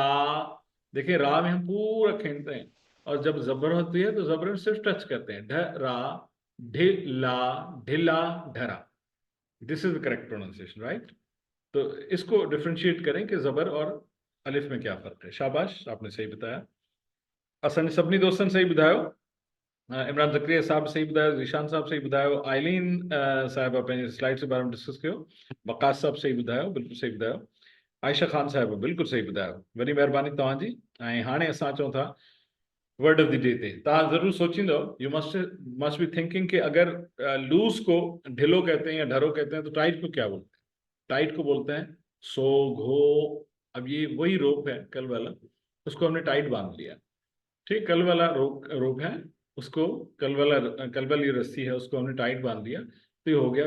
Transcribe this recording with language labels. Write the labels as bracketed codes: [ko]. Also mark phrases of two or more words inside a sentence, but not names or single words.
[hi] देखिए रा में हम पूरा खींचते हैं, और जब जबर होती है तो जबर में सिर्फ टच करते हैं। [sd] ढ रा ढिला ढिला ढरा। [en] this is the correct pronunciation, right? [hi] तो इसको डिफ्रेंशिएट करें कि जबर और अलिफ में क्या फर्क है। शाबाश, आपने सही बताया। [sd] असांजे सभिनी दोस्तनि सही ॿुधायो। इमरान ज़करिया साहब सही ॿुधायो, ज़ीशान साहब सही ॿुधायो, आइलीन साहिबा पंहिंजे स्लाइड्स जे बारे में डिस्कस कयो, वक़ास साहब सही ॿुधायो, बिल्कुलु सही ॿुधायो, आयशा ख़ान साहिबा बिल्कुलु सही ॿुधायो, वॾी महिरबानी तव्हांजी। ऐं हाणे असां अचूं था [en] word of the day [sd] ते। तव्हां ज़रूरु सोचींदो, [en] you must be thinking [hi] कि अगर लूज को ढिलो कहते हैं या ढरो कहते हैं तो टाइट को क्या बोलते हैं? टाइट को बोलते हैं सो घो। अब ये वही रोप है कल वाला, उसको हमने टाइट बांध लिया, ठीक? कल वाला रोप है, उसको कल वाली रस्सी है, उसको हमने टाइट बांध दिया, तो ये हो गया।